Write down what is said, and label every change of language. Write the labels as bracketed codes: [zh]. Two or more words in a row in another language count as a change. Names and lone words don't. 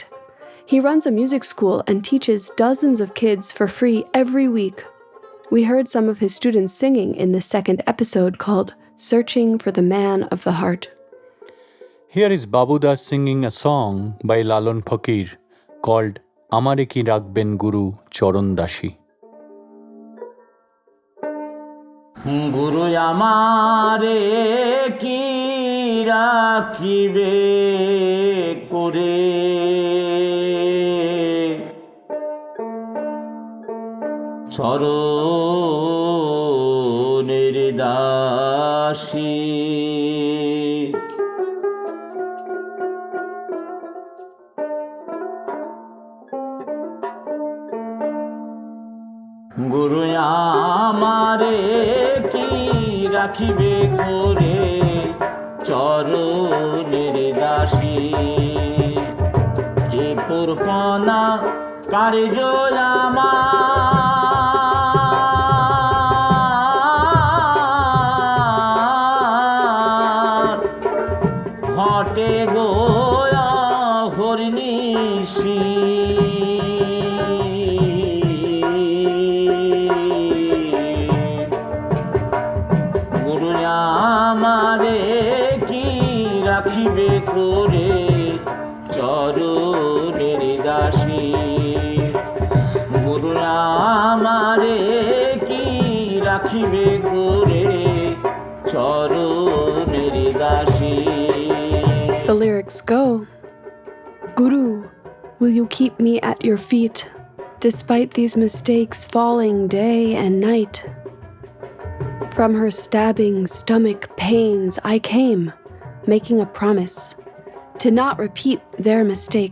[en] He runs a music school and teaches dozens of kids for free every week. We heard some of his students singing in the second episode called Searching for the Man of the Heart. Here is Babu Das singing a song by Lalon Fakir called Amare ki Rakhben Guru Choron Dasi. [bn] গুরু আমারে কি রাখিবে করে চরণ দাসী গুরু আমারে কি রাখিবে করে চরণ দাসী যে পূর্বপনা কার্য আমার হতে গয়া হরনিশি রাখিবে করে চরণের দাসী গুরু আমারে কি রাখিবে করে চরণের দাসী. [en] The lyrics go, Guru, will you keep me at your feet, despite these mistakes falling day and night? From her stabbing stomach pains I came, making a promise to not repeat their mistake.